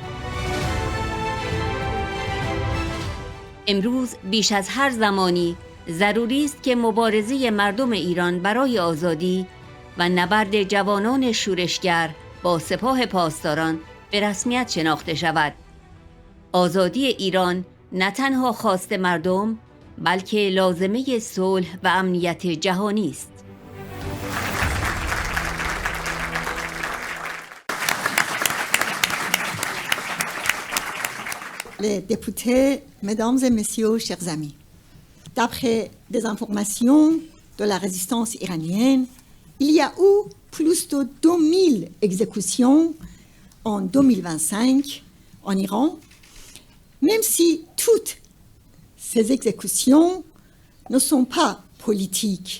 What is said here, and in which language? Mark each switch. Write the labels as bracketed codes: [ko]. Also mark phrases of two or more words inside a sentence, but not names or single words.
[fa] امروز بیش از هر زمانی ضروری است که مبارزه مردم ایران برای آزادی و نبرد جوانان شورشگر با سپاه پاسداران به رسمیت شناخته شود. آزادی ایران نه تنها خواست مردم، بلکه لازمه صلح و امنیت جهانی است. [fr] Les députés, mesdames et messieurs, chers amis, d'après des informations de la résistance iranienne, il y a eu plus de 2000 exécutions en 2025 en Iran, même si toutes ces exécutions ne sont pas politiques.